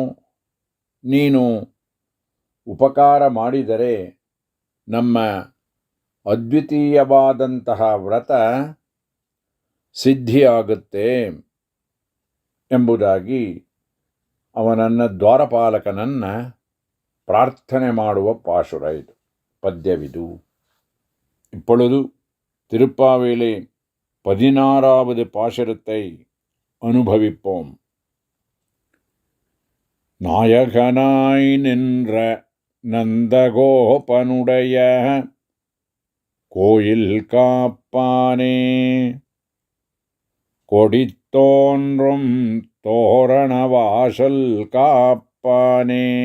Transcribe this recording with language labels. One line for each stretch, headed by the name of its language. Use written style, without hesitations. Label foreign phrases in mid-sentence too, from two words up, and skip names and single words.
Kannada: ನೀನು ಉಪಕಾರ ಮಾಡಿದರೆ ನಮ್ಮ ಅದ್ವಿತೀಯವಾದಂತಹ ವ್ರತ ಸಿದ್ಧಿಯಾಗುತ್ತೆ ಎಂಬುದಾಗಿ ಅವನನ್ನು ದ್ವಾರಪಾಲಕನನ್ನು ಪ್ರಾರ್ಥನೆ ಮಾಡುವ ಪಾಶುರ ಇದು, ಪದ್ಯವಿದು.
Tamil: இப்பொழுது திருப்பாவேலே 16வது பாசுரத்தை அனுபவிப்போம். நாயகனாய் நின்ற நந்தகோபனுடைய கோயில் காப்பானே, கொடித்தோன்றும் தோரணவாசல் காப்பானே,